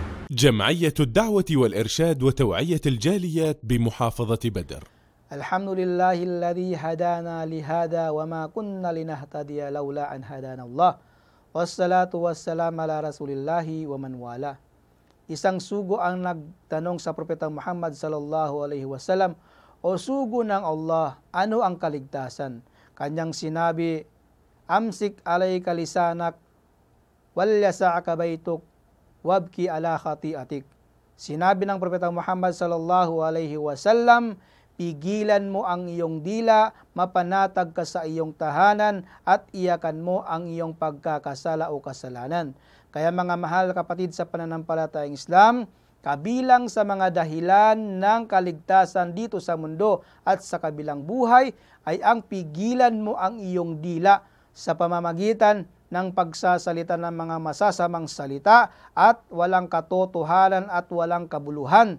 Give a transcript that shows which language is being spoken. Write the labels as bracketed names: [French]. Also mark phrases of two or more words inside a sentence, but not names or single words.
[Arabic] جمعية الدعوة والإرشاد وتوعية الجاليات بمحافظة بدر. الحمد لله الذي هدانا لهذا وما كنا لنهتدي لولا أن هدانا الله. والصلاة والسلام على رسول الله ومن والاه. [Filipino] Isang sugo ang nagtanong sa Propeta Muhammad [Arabic] صلى الله عليه وسلم, [Filipino] o sugo ng Allah, ano ang kaligtasan? Kanyang sinabi, [Arabic] أمسك عليك لسانك وليسعك بيتك وابك على خطيئتك. [Filipino] Sinabi ng Propeta Muhammad [Arabic] صلى الله عليه وسلم, [Filipino] pigilan mo ang iyong dila, mapanatag ka sa iyong tahanan, at iyakan mo ang iyong pagkakasala o kasalanan. Kaya mga mahal kapatid sa pananampalatayang Islam, kabilang sa mga dahilan ng kaligtasan dito sa mundo at sa kabilang buhay ay ang pigilan mo ang iyong dila sa pamamagitan ng pagsasalita ng mga masasamang salita at walang katotohanan at walang kabuluhan.